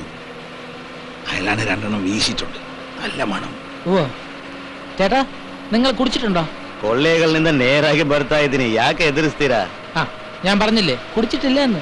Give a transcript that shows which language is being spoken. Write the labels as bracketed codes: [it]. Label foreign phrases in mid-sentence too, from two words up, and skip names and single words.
[ml] അയാളാണ് 2 എണ്ണം വീശിട്ടുണ്ട്. നല്ല മണം. ഓ ചേട്ടാ, നിങ്ങൾ കുടിച്ചിട്ടുണ്ടോ? [kn] ಕೊಳ್ಳೇಗಳಿಂದ ನೇರಾಗಿ ಬರ್ತಾ ಇದ್ದೀನಿ. ಯಾಕೆ ಎದುರಿಸ್ತೀರಾ? [ml] ഞാൻ പറഞ്ഞില്ലേ കുടിച്ചിട്ടില്ല എന്ന്.